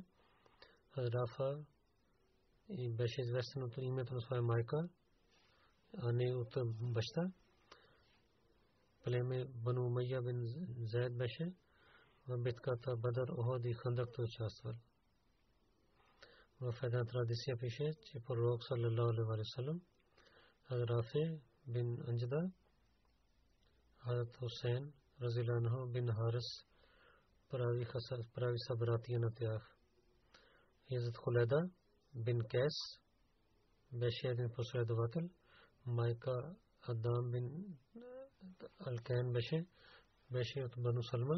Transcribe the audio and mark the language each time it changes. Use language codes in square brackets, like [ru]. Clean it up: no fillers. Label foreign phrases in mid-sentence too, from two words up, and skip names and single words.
[bg] Рафа и беше известен от името на своя майка, а не от баща. Племе Бану Умайя бин Зайд беше. В битката Бадр, Ухуд и Хандак той участвал. В една традиция пише, че пророк [ar] صلى الله عليه وسلم [bg] Рафе бин Анджада, Хазрат Хусейн [ar] رضي الله عنه [bg] бин Харис прави събратия на тях. Хазрат Хуледа бин Кейс беше един последовател. Майка Адам бин Алкен беше от Бану Салма.